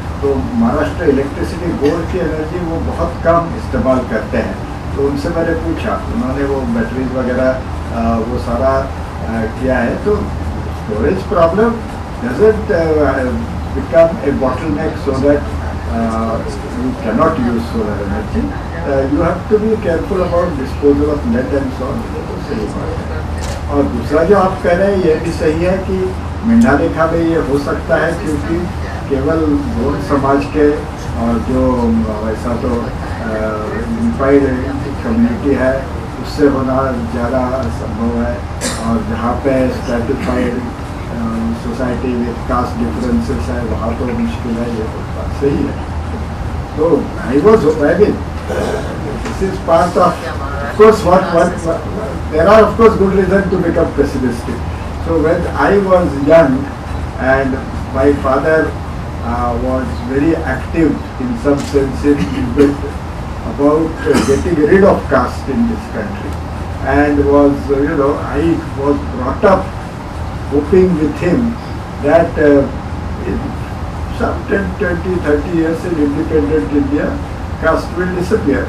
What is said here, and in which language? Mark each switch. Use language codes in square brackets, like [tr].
[hi] तो Maharashtra electricity board की energy वो बहुत कम इस्तेमाल करते हैं। तो उनसे मैंने पूछा, उन्होंने वो बैटरीज वगैरह वो सारा किया है। [en] तो storage problem doesn't become a bottleneck so that you cannot use solar energy. You have to be careful about disposal of lead and so on. [hi] ये तो सही बात है। और दूसरा जो आप कह रहे हैं ये भी सही है कि मेंढालेखा में ये हो सकता है, क्योंकि केवल गोंड समाज के और जो वैसा तो यूनिफाइड कम्युनिटी है उससे होना ज़्यादा संभव है, और जहाँ पे [en] stratified society with caste differences [hi] है वहाँ तो मुश्किल है। ये तो बात सही है। [en] तो I was this is part of course what there are of course good reason to become pessimistic. So when I was young and my father was very active in some sense in debate about getting rid of caste in this country, and was I was brought up hoping with him that in some 10, 20, 30 years in independent India, caste will disappear.